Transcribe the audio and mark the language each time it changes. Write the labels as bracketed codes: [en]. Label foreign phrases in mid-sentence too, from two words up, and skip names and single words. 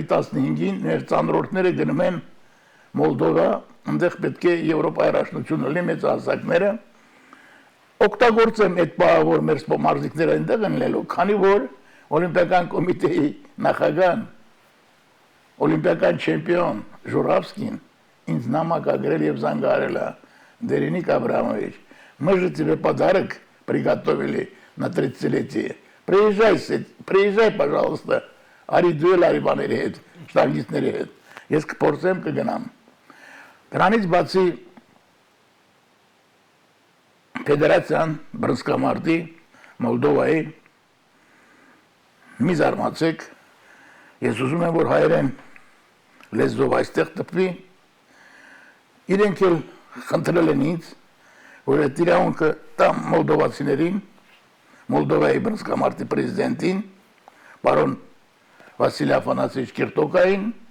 [hy] 15-ին մեր ծանրորդները գնում են Մոլդովա, այնտեղ պետք է Եվրոպայի առաջնությունը լինի մեծահասակները, օգտագործեմ այդ բանը, որ մեր մարզիկները այնտեղ են լինելու, քանի որ Օլիմպիական կոմիտեի նախագահն, օլիմպիական չեմպիոն Ժուրավսկին ինձ նամակ ագրել եւ զանգահարել է, Դերենիկ Աբրամովիչ, [ru] мы же тебе подарок приготовили на 30-летие. Приезжай, пожалуйста, [hy] արի դու էլ արի բաների հետ, շտանգիստների հետ, ես կփորձեմ կգնամ։ Դրանից բացի Ֆեդերացիան բռնցքամարտի Մոլդովայի մի զարմացեք, ես ուզում եմ, որ հայերեն լեզվով այստեղ տպվի, իրենք էլ խնդրել են ինձ, որ այդ իրավունքը տամ մոլդովացիներին, Մոլդովայի բռնցքամարտի պրեզիդենտին, պարոն Վասիլի Աֆանասիչ Կիրտոկային,